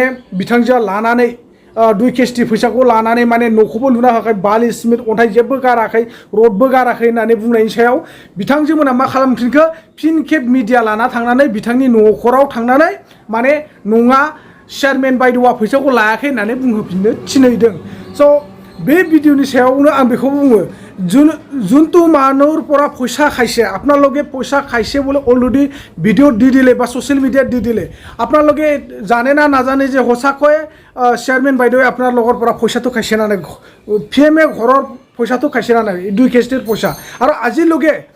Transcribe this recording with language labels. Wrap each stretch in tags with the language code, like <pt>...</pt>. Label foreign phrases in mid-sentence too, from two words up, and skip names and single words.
<brx>बिथांजोआ लानानै 2 केसटि फैसाखौ लानानै माने न'खौबो लुना होआखै बालि सिमेन्ट अन्थाइ जेबो गाराखै रडबो गाराखै होननानै बुंनायनि सायाव बिथांजोमोना मा खालामफिनखो फिन खेब मिडिया लाना थांनानै बिथांनि न'खराव थांनानै माने नङा चेयारमेन बायद'आ फैसाखौ लायाखै होननानै बुंहोफिननो थिनहैदों स' बे भिडिअनि सायावनो आं बेखौ बुङो</brx> <as>যোনটো মানুহৰ পৰা পইচা খাইছে আপোনালোকে পইচা খাইছে বুলি অলৰেডি ভিডিঅ' দি দিলে বা</as> <en>social media</en> <as>দি দিলে আপোনালোকে জানে না নাজানে যে সঁচাকৈ চেয়াৰমেন বাইদেৱে আপোনালোকৰ পৰা পইচাটো খাইছে না নাই PMA ঘৰৰ পইচাটো খাইছে না নাই 2 কেষ্টিৰ পইচা আৰু আজিলৈকে</as>